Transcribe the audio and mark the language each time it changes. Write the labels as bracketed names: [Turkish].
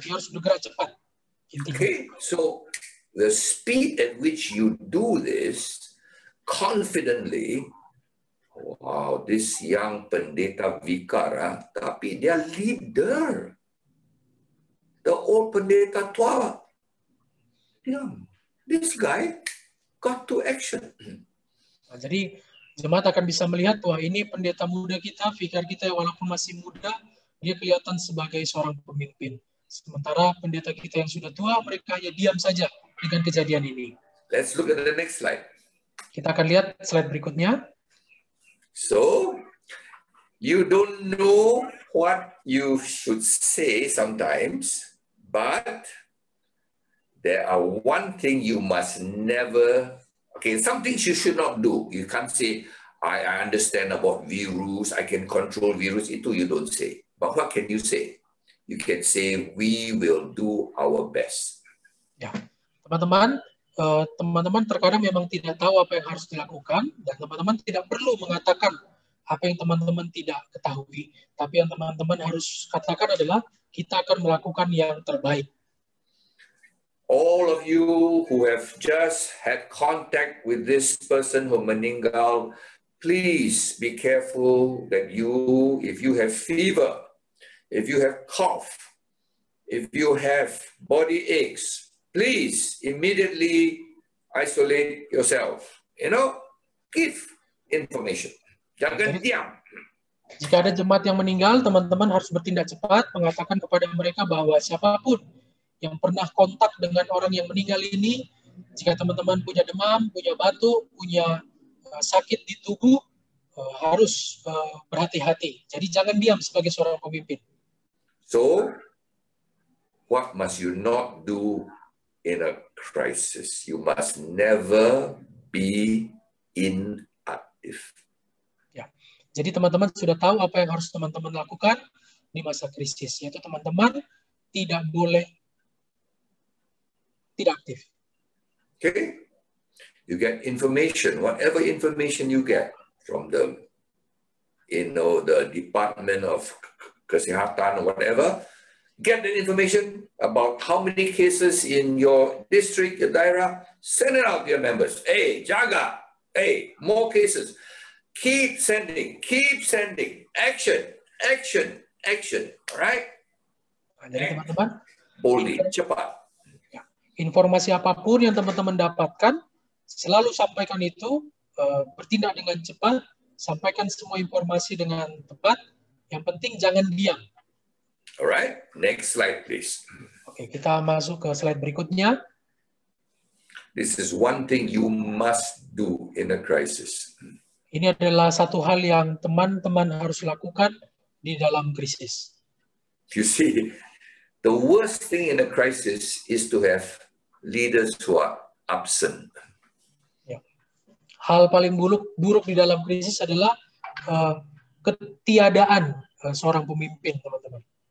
[Indonesian] Dia harus bergerak cepat. Intinya. [English] Okay, so the speed at which you do this confidently, wow, this young pendeta vikar, [Indonesian] tapi dia [English] leader. The old [Indonesian] pendeta tua, diam. [English] This guy got to action. [Indonesian] Nah, jadi jemaat akan bisa melihat bahwa ini pendeta muda kita, vikar kita yang walaupun masih muda, dia kelihatan sebagai seorang pemimpin. Sementara pendeta kita yang sudah tua, mereka hanya diam saja dengan kejadian ini. [English] Let's look at the next slide. [Indonesian] Kita akan lihat slide berikutnya. [English] So, you don't know what you should say sometimes, but there are one thing you must never, okay, some things you should not do. You can't say, I understand about virus, I can control virus. [Indonesian] Itu [English] you don't say. But what can you say? You can say, we will do our best. [Indonesian] Ya, teman-teman terkadang memang tidak tahu apa yang harus dilakukan, dan teman-teman tidak perlu mengatakan apa yang teman-teman tidak ketahui. Tapi yang teman-teman harus katakan adalah, kita akan melakukan yang terbaik. [English] All of you who have just had contact with this person who meninggal, please be careful that if you have fever, if you have cough, if you have body aches, please immediately isolate yourself. You know, give information. [Indonesian] Jangan diam. Jika ada jemaat yang meninggal, teman-teman harus bertindak cepat, mengatakan kepada mereka bahwa siapapun yang pernah kontak dengan orang yang meninggal ini, jika teman-teman punya demam, punya batuk, punya sakit di tubuh, harus berhati-hati. Jadi jangan diam sebagai seorang pemimpin. [English] So, what must you not do in a crisis? You must never be inactive. [Indonesian] Ya. Jadi teman-teman sudah tahu apa yang harus teman-teman lakukan di masa krisis, yaitu teman-teman tidak boleh tidak aktif. [English] Okay? You get information, whatever information you get from the Department of Kesehatan or whatever, get the information about how many cases in your district, your daerah, send it out to your members. Hey, jaga. Hey, more cases. Keep sending. Action. All right? [Indonesian] Jadi teman-teman, [English] boldly, cepat. [Indonesian] Informasi apapun yang teman-teman dapatkan, selalu sampaikan itu, bertindak dengan cepat, sampaikan semua informasi dengan tepat. Yang penting jangan diam. [English] Alright, next slide please. [Indonesian] Oke, kita masuk ke slide berikutnya. [English] This is one thing you must do in a crisis. [Indonesian] Ini adalah satu hal yang teman-teman harus lakukan di dalam krisis. [English] You see, the worst thing in a crisis is to have leaders who are absent. [Indonesian] Ya. Hal paling buruk di dalam krisis adalah ketiadaan seorang pemimpin, teman-teman.